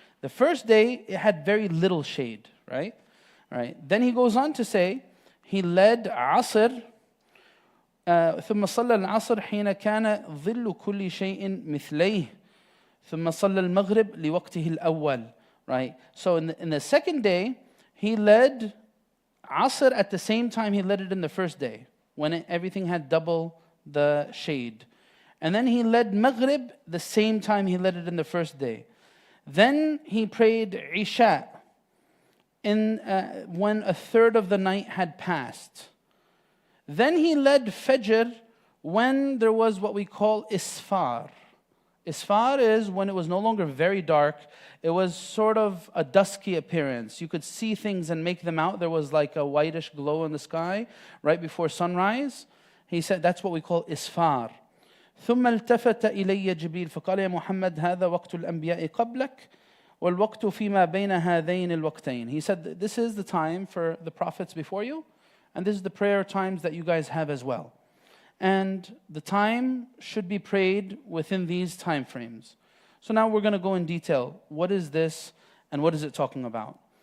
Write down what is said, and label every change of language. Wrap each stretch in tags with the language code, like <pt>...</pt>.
<en>The first day, it had very little shade, right? Right. Then he goes on to say, he led Asr,</en> <ar>ثم صلى العصر حين كان ظل كل شيء مثليه ثم صلى المغرب لوقته الأول.</ar> <en>Right. So in the second day, he led Asr at the same time he led it in the first day, when everything had double the shade. And then he led Maghrib the same time he led it in the first day. Then he prayed Isha when a third of the night had passed. Then he led Fajr when there was what we call Isfar. Isfar is when it was no longer very dark. It was sort of a dusky appearance. You could see things and make them out. There was like a whitish glow in the sky right before sunrise. He said that's what we call Isfar.</en> <ar>ثم التفت إلي جبريل فقال يا محمد هذا وقت الأنبياء قبلك والوقت فيما بين هذين الوقتين.</ar> <en>He said this is the time for the prophets before you, and this is the prayer times that you guys have as well. And the time should be prayed within these time frames. So now we're going to go in detail. What is this and what is it talking about?</en>